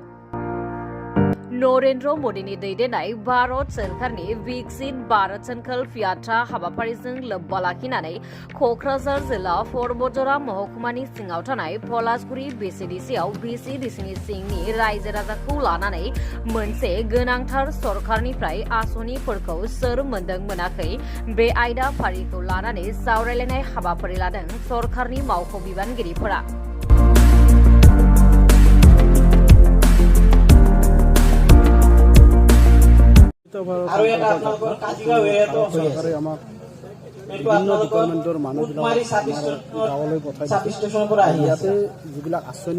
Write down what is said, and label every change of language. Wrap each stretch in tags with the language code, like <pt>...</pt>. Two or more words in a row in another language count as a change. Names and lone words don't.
<brx>नरेन्द्र मोदीनि दैदेननाय भारत सरकारनि विकसित भारत संकल्प यात्रा हाबाफारिजों लोब्बा लाखिनानै क'क्राझार जिल्ला बतझरा महकुमानि सिङाव थानाय पलासगुरि बिसिडिसिआव बिसिडिसिनि सिंनि रायजो राजाखौ लानानै मोनसे गोनांथार सरकारनिफ्राय आसनिफोरखौ सोर मोनदों मोनाखै बे आयदा फारिखौ लानानै सावरायलायनाय हाबाफारि लादों सरकारनि मावख' बिबानगिरिफोरा।</brx> <as>চৰকাৰে আমাক বিভিন্ন ডিপাৰ্টমেণ্টৰ মানুহবিলাক গাঁৱলৈ পঠাই ইয়াতে যিবিলাক আঁচনি</as>